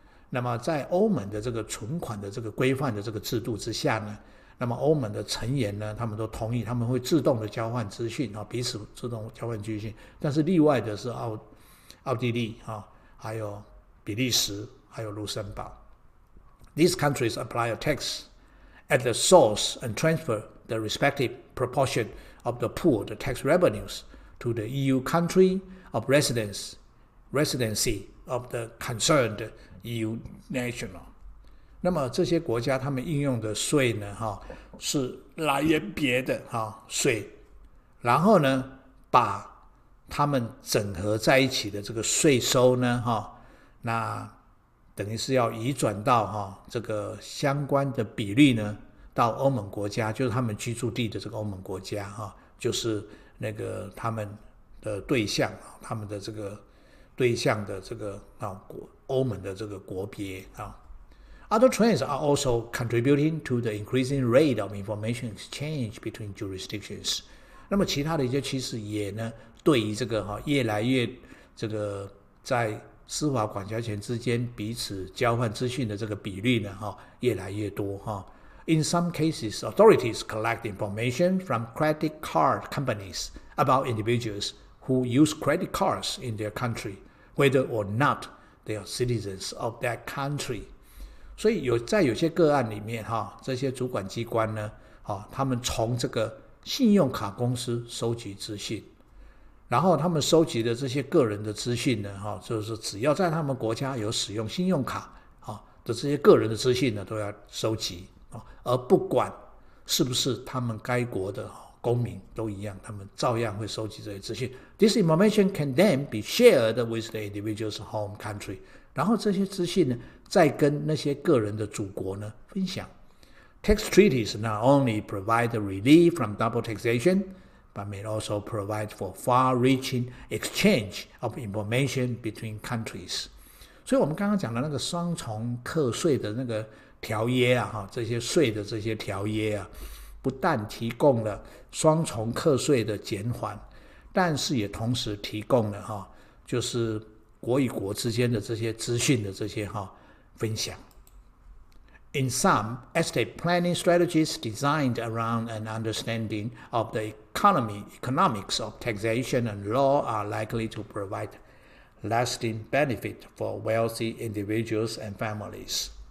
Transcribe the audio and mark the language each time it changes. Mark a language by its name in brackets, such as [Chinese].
[Chinese] 那么在欧盟的这个存款的这个规范的这个制度之下呢，那么欧盟的成员呢，他们都同意，他们会自动的交换资讯彼此自动交换资讯。但是例外的是奥地利还有比利时，还有卢森堡。 [English] These countries apply a tax at the source and transfer the respective proportion of the pooled tax revenues to the EU country of residency of the concerned EU national。 [Chinese] 那么这些国家他们应用的税呢是来源别的税，然后呢把他们整合在一起的这个税收呢那等于是要移转到这个相关的比率呢到欧盟国家，就是他们居住地的这个欧盟国家就是那个他们的对象，他们的这个对象的这个欧盟的这个国别 [English] Other trends are also contributing to the increasing rate of information exchange between jurisdictions。 [Chinese] 那么其他的一些趋势也呢对于这个越来越这个在司法管辖权之间彼此交换资讯的这个比率呢越来越多 [English] In some cases, authorities collect information from credit card companies about individuals who use credit cards in their country, whether or not they are citizens of that country。 [Chinese] 所以在有些个案里面这些主管机关呢他们从这个信用卡公司收集资讯，然后他们收集的这些个人的资讯呢就是只要在他们国家有使用信用卡的这些个人的资讯呢都要收集而不管是不是他们该国的公民都一样，他们照样会收集这些资讯。 [English] This information can then be shared with the individual's home country。 [Chinese] 然后这些资讯呢再跟那些个人的祖国呢分享。 [English] Tax treaties not only provide relief from double taxation, but may also provide for far-reaching exchange of information between countries。 [Chinese] 所以我们刚刚讲的那个双重课税的那个条约这些税的这些条约不但提供了双重课税的减缓，但是也同时提供了就是国与国之间的这些资讯的这些分享。 [English] In some, estate planning strategies designed around an understanding of the economics of taxation and law are likely to provide lasting benefit for wealthy individuals and families。